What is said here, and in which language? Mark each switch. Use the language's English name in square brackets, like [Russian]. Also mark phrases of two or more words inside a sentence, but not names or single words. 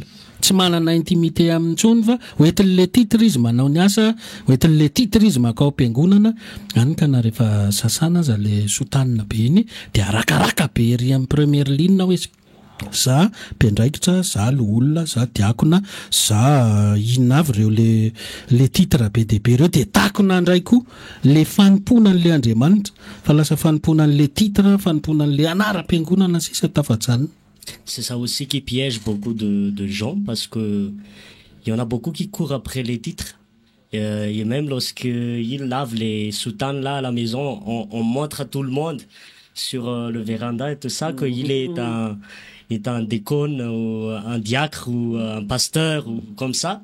[Malagasy] Tsy manana intimité amin'intsony fa hoetin'le titre izy manao ny asa, hoetin'le titre izy makao am-piangonana, any ka na rehefa sasana aza le sotanina be iny dia arakaraka be ery amin'ny [French] première ligne [Malagasy] hoe za mpiandraikitra, za loholona, za diakona, za inona avy reo [French] le titre [Malagasy] be dehibe reo dia takona indray koa le fanompona an'le Andriamanitra fa lasa fanompona an'le titre, fanompona an'le anaram-piangonana sisa tafajanona. [French] C'est ça aussi qui piège beaucoup de gens parce que il y en a beaucoup qui courent après les titres. Et même lorsqu'ils lavent les soutanes là à la maison, on montre à tout le monde sur le véranda et tout ça qu'il est un déacon ou un diacre ou un pasteur ou comme ça.